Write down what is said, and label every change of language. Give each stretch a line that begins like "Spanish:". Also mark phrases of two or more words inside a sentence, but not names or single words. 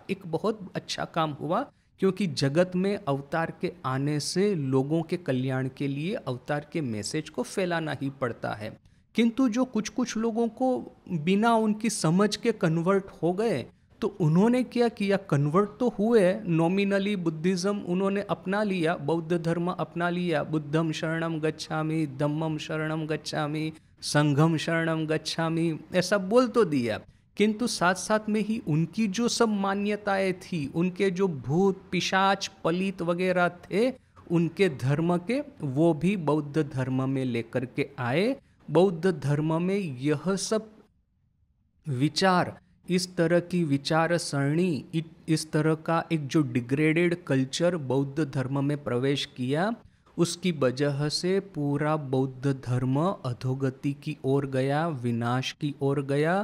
Hindi: एक बहुत अच्छा काम हुआ, क्योंकि जगत में अवतार के आने से लोगों के कल्याण के लिए अवतार के मैसेज को फैलाना ही पड़ता है। किंतु जो कुछ कुछ लोगों को बिना उनकी समझ के कन्वर्ट हो गए, तो उन्होंने क्या किया, कन्वर्ट तो हुए नॉमिनली, बुद्धिज़्म उन्होंने अपना लिया, बौद्ध धर्म अपना लिया,
Pali: बुद्धम शरणम गच्छामि, धम्मम शरणम गच्छामि, संघम शरणम गच्छामि,
Hindi: ऐसा बोल तो दिया, किंतु साथ साथ में ही उनकी जो सब मान्यताएं थी, उनके जो भूत पिशाच पलित वगैरह थे उनके धर्म के, वो भी बौद्ध धर्म में लेकर के आए। बौद्ध धर्म में यह सब विचार, इस तरह की विचार सरणी, इस तरह का एक जो डिग्रेडेड कल्चर बौद्ध धर्म में प्रवेश किया, उसकी वजह से पूरा बौद्ध धर्म अधोगति की ओर गया, विनाश की ओर गया।